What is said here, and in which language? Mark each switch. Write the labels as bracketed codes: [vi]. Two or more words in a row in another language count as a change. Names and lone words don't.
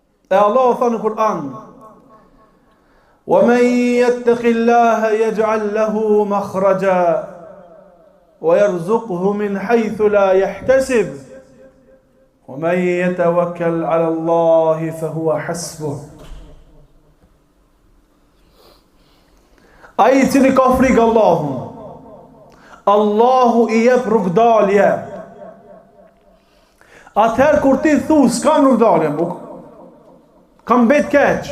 [sq] E Allah tha në Kur'an: [ar] وَمَنْ يَتَّقِ اللَّهَ يَجْعَلْ لَهُ مَخْرَجًا وَيَرْزُقْهُ مِنْ حَيْثُ لَا يَحْتَسِبُ وَمَنْ يَتَوَكَّلْ عَلَى اللَّهِ فَهُوَ حَسْبُهُ. [sq] Ai I cili ka frikë Allahun, Allahu I jep rrugdalje. Atëherë kur ti thu s'kam rrugdalje, kam bet keq.